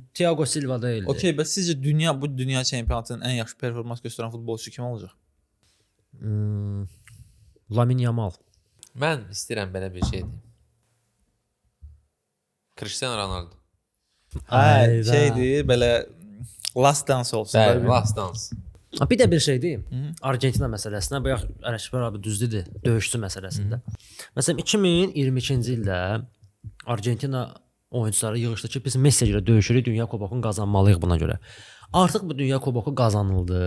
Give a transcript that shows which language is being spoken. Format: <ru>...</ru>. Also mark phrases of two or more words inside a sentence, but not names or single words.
<az>Thiago Silva deyildi. Okey, bəs sizcə bu dünya çempionatının ən yaxşı performans göstərən futbolçusu kim olacaq? Lamine Yamal. Mən istəyirəm belə bir şeydir. Cristiano Ronaldo. Hə, şeydir, belə</az> <en>last dance</en> <az>olsun. Bəli,</az> <en>last dance.</en> <az>Bir də bir şey deyim. Argentina məsələsinə, bayaq Ələkbər abi düzdür, döyüşçü məsələsində. Məsələn 2022-ci ildə Argentina oyunçuları yığışdı ki, biz Messi ilə döyüşürük, Dünya Kubokunu qazanmalıyıq buna görə. Artıq bu Dünya Kuboku qazanıldı.</az>